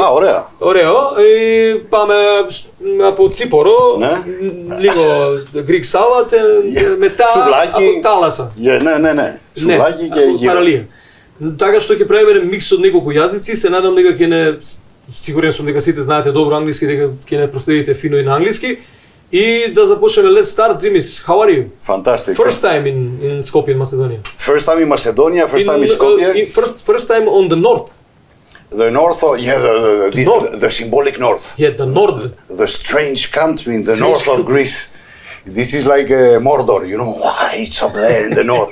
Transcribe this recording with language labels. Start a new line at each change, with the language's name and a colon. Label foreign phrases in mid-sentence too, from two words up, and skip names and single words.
Greek: Ωραίο, ή πάμε για τσίπουρο, λίγο
English: greek salad,
Greek: μετά, θάλασσα.
Macedonian: Не. Сувлаки ќе Така што ќе правиме микс од неколку јазици, се надам дека ќе не, сигурен сум дека сите знаете добро англиски, дека ќе не проследите фино и на англиски. И да започнеме.
English: Let's start, Dzimis. How are you? Fantastic. First time in Skopje, in Macedonia. First time in Macedonia, first time in Skopje. First time on the north. The north, the symbolic north. Yeah, the north. The strange country in the north of Greece. This is like Mordor, you know, it's up there in the north.